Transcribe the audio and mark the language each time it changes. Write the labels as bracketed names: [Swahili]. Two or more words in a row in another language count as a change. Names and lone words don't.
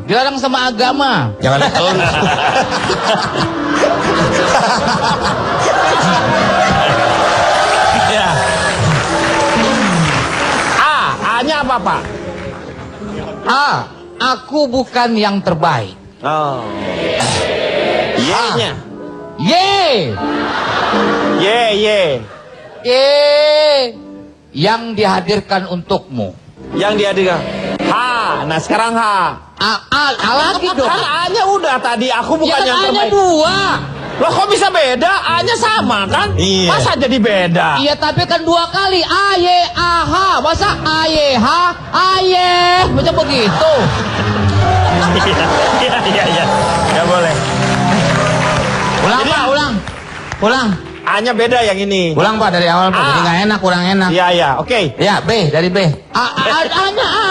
[Indonesian] Dilarang sama agama. Jangan ditelan. Ya. A-nya apa, Pak? A. Aku bukan yang terbaik. Oh. Y-nya. Y. Y. Y. Yang dihadirkan untukmu. Yang dihadirkan. H. Nah sekarang H. A lagi dong. Kan A-nya udah tadi. Aku bukan Ya yang kan A-nya terbaik. dua. Loh kok bisa beda? A-nya sama kan? Iya. Masa jadi beda? Iya tapi kan dua kali. A, Y, A, H. Masa A, Y, H, A, Y. Macam begitu. Iya. Ya boleh. Ulang, Jadi- Pak, ulang. Ulang. A-nya beda yang ini. Ulang, Pak, dari awal, Pak. A. Jadi nggak enak, kurang enak. Iya. Oke. Ya, B, dari B. A-nya A.